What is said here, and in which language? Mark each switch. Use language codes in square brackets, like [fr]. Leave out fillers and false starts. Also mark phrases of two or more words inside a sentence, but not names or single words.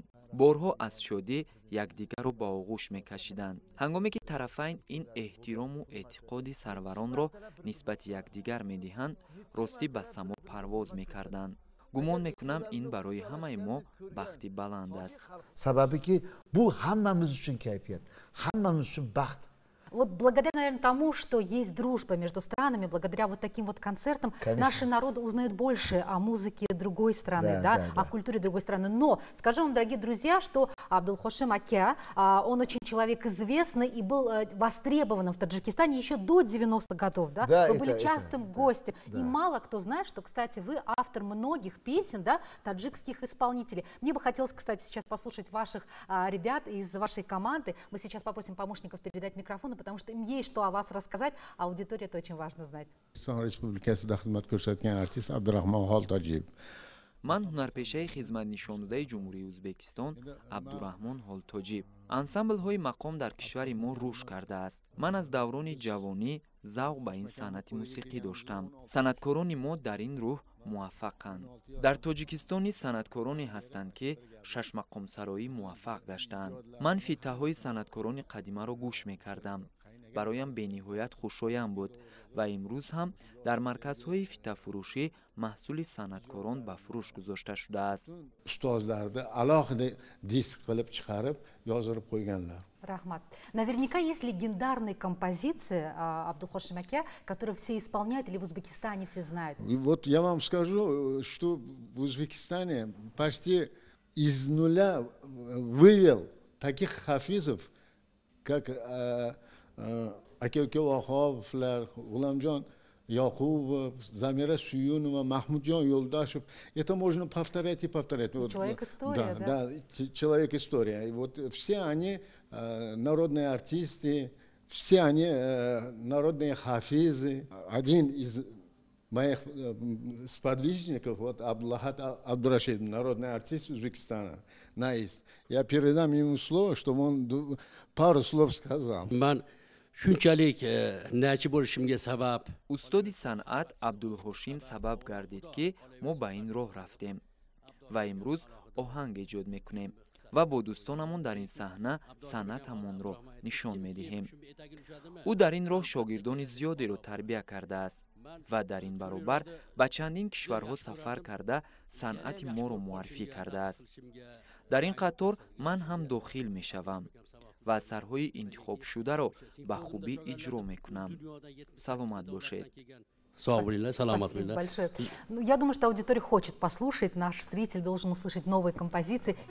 [tg] борҳо аз шодӣ якдигарро ба оғӯш мекашиданд. ҳангоме ки тарафайн ин эҳтирому эътиқоди сарваронро нисбати якдигар медиҳанд, ростӣ ба само парвоз мекарданд. гумон мекунам ин барои ҳамаи мо бахти баланд аст. [uz] Sababi ki bu hammamiz uchun kayfiyat, hammamiz uchun baxt. [ru] Вот благодаря, наверное, тому, что есть дружба между странами, благодаря вот таким вот концертам, Конечно. наши народы узнают больше о музыке другой страны, Да, да, да. о культуре другой страны. Но скажу вам, дорогие друзья, что Абдулхошим Акя, он очень человек известный и был востребованным в Таджикистане еще до 90-х годов, да? Да, Вы это- были это, частым да, гостем. да. И мало кто знает, что, кстати, вы автор многих песен, да, таджикских исполнителей. Мне бы хотелось, кстати, сейчас послушать ваших ребят из вашей команды. Мы сейчас попросим помощников передать микрофоны, потому что им есть что о вас рассказать, а аудитории это очень важно знать. [uz] O'zbekiston Respublikasida xizmat ko'rsatgan artist Abdurahmon Xoltojiyev. [tg] ман ҳунарпешаи хизматнишонадаи ҷумҳурии Ӯзбекистон Абдураҳмон Ҳолтоҷӣ. ансамблҳои мақом дар кишвари мо рушд кардааст. ман аз даврони ҷавонӣ завқ ба ин санъати мусиқӣ доштам. санъаткорони мо дар ин рӯҳ муваффақанд. дар тоҷикистони санъаткороне ҳастанд ки шашмақомсароӣ муваффақ гаштаанд. ман фитаҳои санъаткорони қадимаро гӯш мекардам. бароям бениҳоят хушоям буд ва имрӯз ҳам дар марказҳои фитафурӯшӣ маҳсули санъаткорон ба фурӯш гузошта шудааст. [uz] Ustozlarni alohida disk qilib chiqarib yozdirib qo'yganlar. [ru] Рахмат. Наверняка есть легендарные композиции Абдулхошим Акя, которые все исполняют или в Узбекистане все знают. И вот я вам скажу, что в Узбекистане почти из нуля вывел таких хафизов, как aka-uka Vahovlar, G'ulomjon Yoqubov, Zamira Suyunova, Mahmudjon Yo'ldoshev. Это можно повторять и повторять. Вот, Человек-история, да? Да, человек-история. И вот все они народные артисты, все они народные хафизы. Один из моих сподвижников, вот Абдулахат Абдурашид, народный артист Узбекистана, Наис. Я передам ему слово, чтобы он пару слов сказал. [uz] من shunchalik nachi bo'lishimga sabab [tg] устоди санъат абдулҳошим сабаб гардид ки мо ба ин роҳ рафтем ва имрӯз оҳанг эҷод мекунем ва бо дӯстонамон дар ин саҳна санъатамонро нишон медиҳем. ӯ дар ин роҳ шогирдони зиёдеро тарбия кардааст ва дар ин баробар ба чандин кишварҳо сафар карда санъати моро муаррифӣ кардааст. дар ин қатор ман ҳам дохил мешавам ва асарҳои интихобшударо ба хубӣ иҷро мекунам. Саломат бошед. [uz] sog' bo'linglar, salomat [ru] Спасибо [uz] bo'linglar. [ru] большое. Ну, я думаю, что аудитория хочет послушать, наш зритель должен услышать новые композиции.